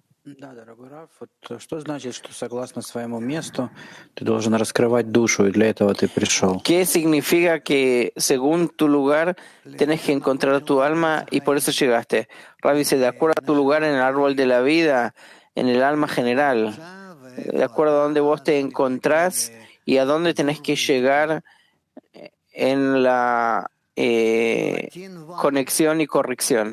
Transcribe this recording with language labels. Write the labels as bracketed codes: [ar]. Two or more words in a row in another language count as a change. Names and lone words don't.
[ru] Да, дорогой Раф, вот что значит, что согласно своему месту ты должен раскрывать душу, и для этого ты пришел? [es] ¿Qué significa que según tu lugar tienes que encontrar tu alma y por eso llegaste? Rav dice, de acuerdo a tu lugar en el árbol de la vida, en el alma general, de acuerdo a dónde vos te encontrás y a dónde tenés que llegar en la conexión y corrección.